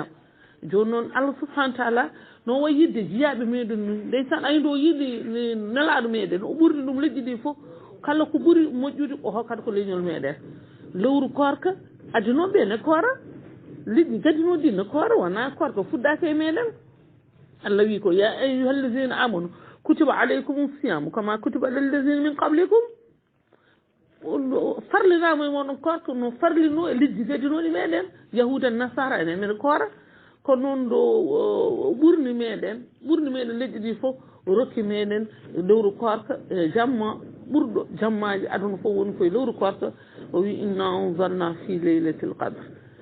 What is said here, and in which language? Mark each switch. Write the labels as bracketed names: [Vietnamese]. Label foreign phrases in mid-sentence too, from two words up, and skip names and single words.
[Fula] joni noon [Arabic] الله سبحانه وتعالى [Fula] no wayi yidde jiyaɓe meɗen ni ndeysan ayndo yiiɗi nelaɗo meɗen o ɓurdi ɗum leƴƴi ɗi fof kala ko ɓuuri moƴƴude o hokkata ko leñol meɗen. lewru korka adinoɓe ne koora, liƴƴi gadinoɗi ne koora, wona korka fuɗɗaka e meɗen. Allah wi ko [Arabic] يا أيها الذين آمنوا كتب عليكم الصيام كما كتب على الذين من قبلكم. [Fula] farlinama e moɗon korka no farlino e liƴƴi gadinoɗi meɗen yahuda nasara enen mene koora. ko noon ɗo ɓurni meɗen leƴƴi ɗi fof rokki meɗen lewru korka e jamma ɓurɗo jammaji aduna fof woni koye lewru korka o wi [Arabic] إنا أنزلنا في ليلة القدر